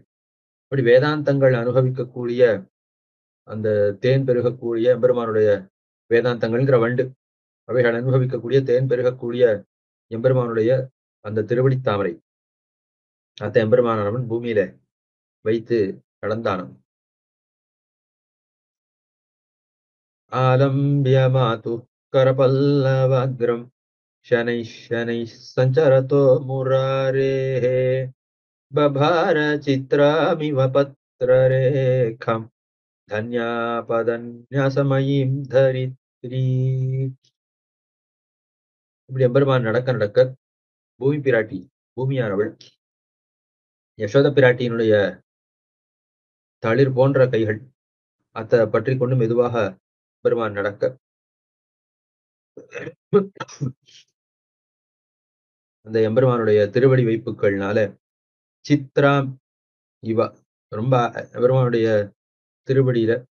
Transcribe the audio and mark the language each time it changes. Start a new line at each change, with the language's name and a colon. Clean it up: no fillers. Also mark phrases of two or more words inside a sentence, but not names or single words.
Tamil: அப்படி வேதாந்தங்கள் அனுபவிக்கக்கூடிய அந்த தேன் பெருகக்கூடிய எம்பெருமானுடைய வேதாந்தங்கள்ங்கிற வண்டு அவைகள் அனுபவிக்கக்கூடிய தேன் பெருகக்கூடிய எம்பெருமானுடைய அந்த திருவடி தாமரை அத்த எம்பெருமானவன் பூமியில வைத்து கடந்தானம்.
Sanskrit: आलम्ब्य मातुः करपल्लवाग्रं शनैः शनैः सञ्चरतो मुरारेः बभार चित्रामिव पत्ररेखां धन्यापदन्यासमयीं धरित्री.
Tamil: இப்படி எம்பெருமான் நடக்க பூமி பிராட்டி பூமியானவள் யசோத பிராட்டியினுடைய தளிர் போன்ற கைகள் அத்த பற்றி கொண்டு மெதுவாக பெருமான் நடக்க அந்த எம்பெருமானுடைய திருவடி வைப்புகள்னால
Sanskrit: चित्राम् इव
Tamil: ரொம்ப பெருமானுடைய திருவடியில